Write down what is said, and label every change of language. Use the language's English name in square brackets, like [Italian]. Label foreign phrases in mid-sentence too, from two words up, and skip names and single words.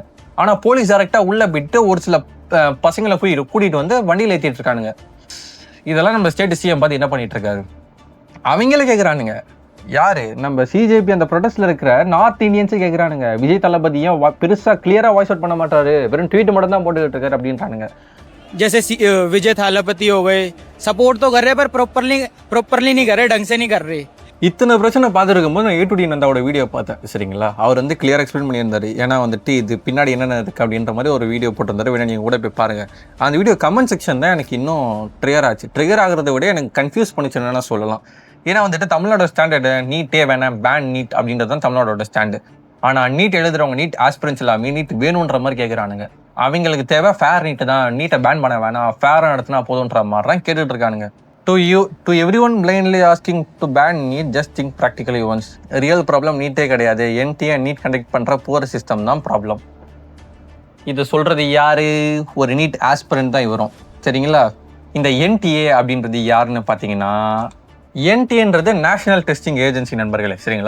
[Tamil] ஆனால் போலீஸ் டேரக்டா உள்ள போயிட்டு ஒரு சில பசங்களை போய் கூட்டிட்டு வந்து வண்டியில் ஏற்றிட்டு இருக்கானுங்க. இதெல்லாம் நம்ம [English] state CM [Tamil] பார்த்து என்ன பண்ணிட்டு இருக்காரு? அவங்களே கேட்குறானுங்க, யாரு நம்ம சிஜேபி அந்த ப்ரொடெஸ்ட்ல இருக்கிற நார்த் இந்தியன்ஸே கேட்குறானுங்க, விஜய் தளபதியும் பெருசா கிளியரா [English] voice out [Tamil] பண்ண மாட்டாரு, வெறும் ட்வீட் மட்டும் தான் போட்டுக்கிட்டு இருக்காரு அப்படின்றானுங்க. [Hindi] जैसे विजय थालापति हो गए, सपोर्ट तो कर रहे पर प्रॉपरली नहीं कर रहे, ढंग से नहीं कर रहे. [Tamil] இத்தனை பிரச்சனை பார்த்துருக்கும் போது நான் A2D நந்தாவோட வீடியோ பார்த்தேன். சரிங்களா? அவர் வந்து [English] clear explain [Tamil] பண்ணியிருந்தாரு. ஏன்னா வந்துட்டு இது பின்னாடி என்னென்ன இருக்கு அப்படின்ற மாதிரி ஒரு வீடியோ போட்டிருந்தாரு. வேணா நீங்கள் கூட போய் பாருங்க. அந்த வீடியோ [English] comment section [Tamil] தான் எனக்கு இன்னும் ட்ரிகர் ஆச்சு. ட்ரிகர் ஆகிறத விட எனக்கு கன்ஃபியூஸ் பண்ணிச்சுன்னு சொல்லலாம். ஏன்னா வந்துட்டு தமிழ்நாடோட ஸ்டாண்டர்டு நீட்டே வேணாம், [English] ban NEET [Tamil] அப்படின்றது தான் தமிழ்நாடோட ஸ்டாண்டு. ஆனால் நீட் எழுதுறவங்க [English] NEET aspirants [Tamil] இல்லாமல் நீட் வேணுன்ற மாதிரி கேட்குறானுங்க. அவங்களுக்கு தேவை ஃபேர் நீட்டு தான், நீட்டை பேன் பண்ண வேணாம், ஃபேராக நடத்தினா போதுன்ற மாதிரி தான் கேட்டுட்டு இருக்கானுங்க. [English] To everyone blindly asking to ban NEET, just think practically once. real problem [Tamil] நீட்டே கிடையாது, [English] NTA NEET conduct [Tamil] பண்ணுற [English] poor system [Tamil] தான் ப்ராப்ளம். இது சொல்கிறது யாரு? ஒரு [English] NEET aspirant [Tamil] தான் வரும். சரிங்களா? இந்த NTA அப்படின்றது யாருன்னு பார்த்தீங்கன்னா, NTAன்றது நேஷனல் டெஸ்டிங் ஏஜென்சி நண்பர்களே. சரிங்களா?